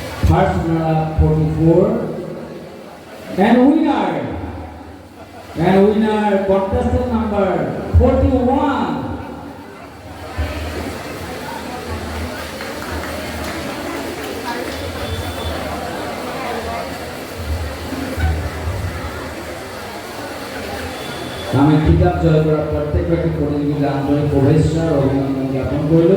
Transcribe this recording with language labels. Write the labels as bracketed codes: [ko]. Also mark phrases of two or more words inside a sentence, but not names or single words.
[en] First runner-up 44. And winner contestant number 41. [as] আমি খিতাব জয় করা প্রত্যেকটি প্রতিযোগীকে আন্তরিক শুভেচ্ছা ও অভিনন্দন জ্ঞাপন কৰিলো।